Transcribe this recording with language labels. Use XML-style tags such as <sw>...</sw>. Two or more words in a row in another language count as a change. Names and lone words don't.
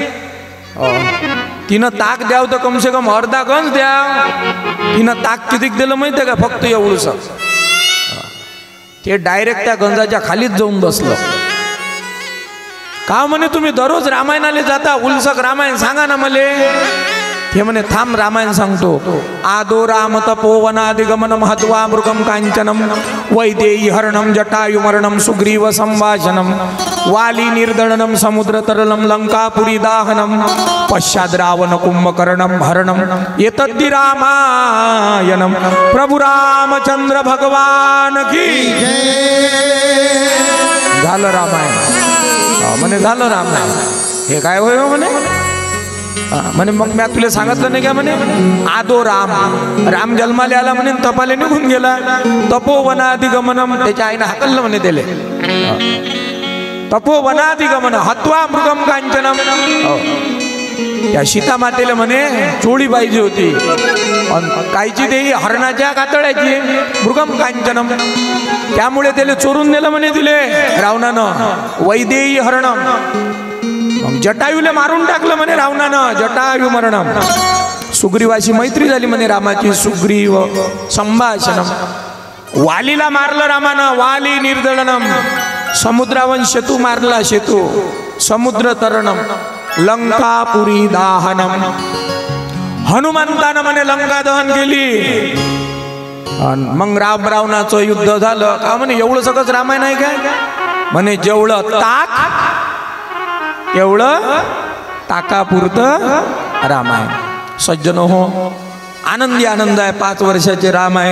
<mr>तिनं ताक द्याव तर</mr> <hi>कमसे कम</hi> <mr>अर्धा गंज द्या. तिनं ताक किती दिलं माहितीये का? फक्त एवढंच. ते डायरेक्ट त्या गंजाच्या खालीच जाऊन बसलं. का म्हणे तुम्ही दररोज रामायणाला जाता, उलसक रामायण सांगा ना मले. ते म्हणे थांब रामायण सांगतो.</mr> <sa>आदो राम तपोवनादिगमन महत्वा मृगम कांचनम वैदेही हरणम जटायुमरणम सुग्रीव संभाषणम वाली निर्दळनम समुद्र तरलम लंकापुरी दाहनम पश्चाद रावण कुंभकर्णम हरणम एतद्दि रामायणम.</sa> <mr>प्रभु रामचंद्र भगवान की झालं रामायण. म्हणे झालं रामायण. हे काय होय म्हणे? म्हणे मग मी तुला सांगितलं नाही का म्हणे,</mr> <sa>आदो राम,</sa> <mr>राम जन्माला आला म्हणे, तपाले निघून गेला. तपोवनादिगमनम, त्याच्या आईनं हाकललं म्हणे त्याले.</mr> <sa>तपोवनादिगमन हत्वा मृगम कांचनम.</sa> <mr>त्या सीता मातेला म्हणे चोळी पाहिजे होती. कायची देई? हरणाच्या कातळ्याची.</mr> <sa>मृगम कांचनम,</sa> <mr>त्यामुळे त्याला चोरून नेलं म्हणे तिले रावणानं.</mr> <sa>वैदेही हरणम,</sa> <mr>जटायूला मारून टाकलं म्हणे रावणानं.</mr> <sa>जटायू मरणम.</sa> <mr>सुग्रीवाशी मैत्री झाली म्हणे रामाची.</mr> <sa>सुग्रीव संभाषणम.</sa> <mr>वालीला मारलं रामानं.</mr> <sa>वाली निर्दळनम.</sa> <mr>समुद्रावन शेतू मारला. शेतू.</mr> <sa>समुद्र तरणम. लंकापुरी दाहनम.</sa> <mr>हनुमंतानं म्हणे लंका दहन केली. मग राम रावणाचं युद्ध झालं. का म्हणे एवढं सगळंच रामायण आहे काय? म्हणे जेवढं ताक एवढं ताकापुरतं रामायण. सज्जन हो, आनंदी आनंद आहे. 5 वर्षाचे राम आहेत.</mr>